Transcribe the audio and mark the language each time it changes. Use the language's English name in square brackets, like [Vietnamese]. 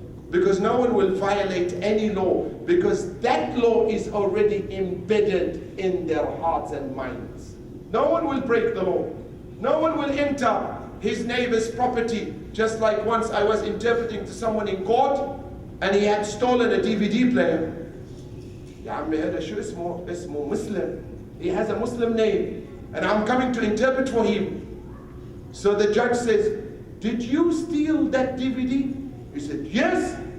[English] Because no one will violate any law, because that law is already embedded in their hearts and minds. No one will break the law. No one will enter his neighbor's property. Just like once I was interpreting to someone in court and he had stolen a DVD player. [Arabic] يا عمي هذا شو اسمه؟ اسمه Muslim. [English] He has a Muslim name and I'm coming to interpret for him. So the judge says, did you steal that DVD? He said, yes.